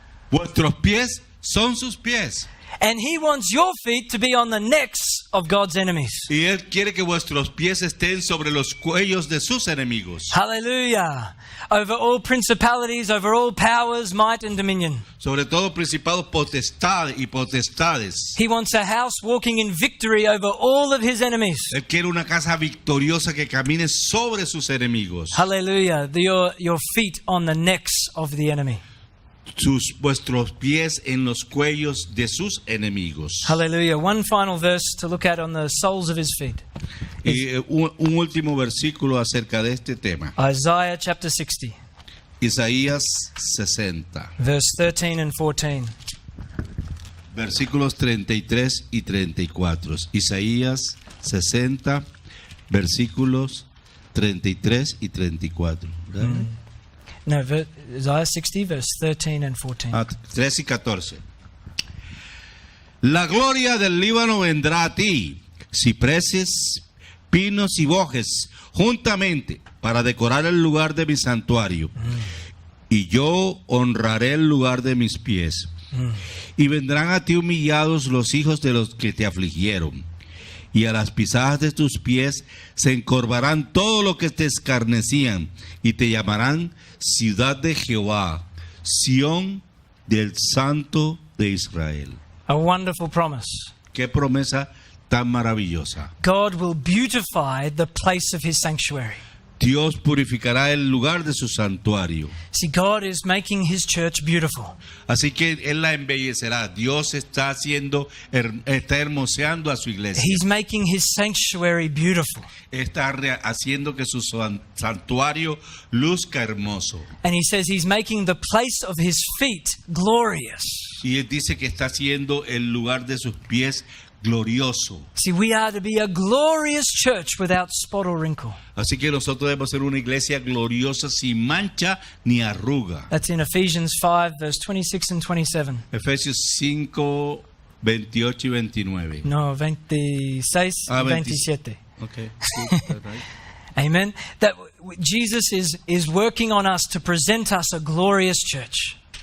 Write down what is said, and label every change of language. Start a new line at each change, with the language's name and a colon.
Spanish: Vuestros pies son sus pies.
English: And he wants your feet to be on the necks of God's enemies.
Spanish: Y Él quiere que vuestros pies estén sobre los cuellos de sus enemigos.
English: Hallelujah. Over all principalities, over all powers, might and dominion.
Spanish: Sobre todo principados, potestades.
English: He wants a house walking in victory over all of his enemies.
Spanish: Él quiere una casa victoriosa que camine sobre sus enemigos.
English: Hallelujah. Your feet on the necks of the enemy.
Spanish: Vuestros pies en los cuellos de sus enemigos.
English: Hallelujah. One final verse to look at on the soles of his feet.
Spanish: Y un último versículo acerca de este tema.
English: Isaiah chapter 60,
Spanish: Isaías 60,
English: verse 13 and 14.
Spanish: versículos 33 y 34. Isaías 60, versículos 33 y 34. ¿Verdad?
English: No, Isaiah 60, verse 13 and 14.
Spanish: 13 y 14. La gloria del Líbano vendrá a ti, cipreses, pinos y bojes, juntamente, para decorar el lugar de mi santuario. Y yo honraré el lugar de mis pies. Y vendrán a ti humillados los hijos de los que te afligieron. Y a las pisadas de tus pies se encorvarán todo lo que te escarnecían, y te llamarán ciudad de Jehová, Sión del Santo de Israel.
English: A wonderful promise.
Spanish: Qué promesa tan maravillosa.
English: God will beautify the place of his sanctuary.
Spanish: Dios purificará el lugar de su santuario.
English: See, God is making his church beautiful.
Spanish: Así que Él la embellecerá. Dios está está hermoseando a su iglesia.
English: He's making his sanctuary beautiful.
Spanish: Está haciendo que su santuario luzca hermoso.
English: And he says he's making the place of his feet glorious.
Spanish: Y Él dice que está haciendo el lugar de sus pies glorioso.
English: See, we are to be a glorious church without spot or wrinkle.
Spanish: Así que nosotros debemos ser una iglesia gloriosa sin mancha ni arruga.
English: That's in Ephesians 5, verse 26 and 27.
Spanish: Efesios 5, 28 y 29. No, 26 y 27.
English: Okay. Amen. That Jesus is working on us to present us a glorious church.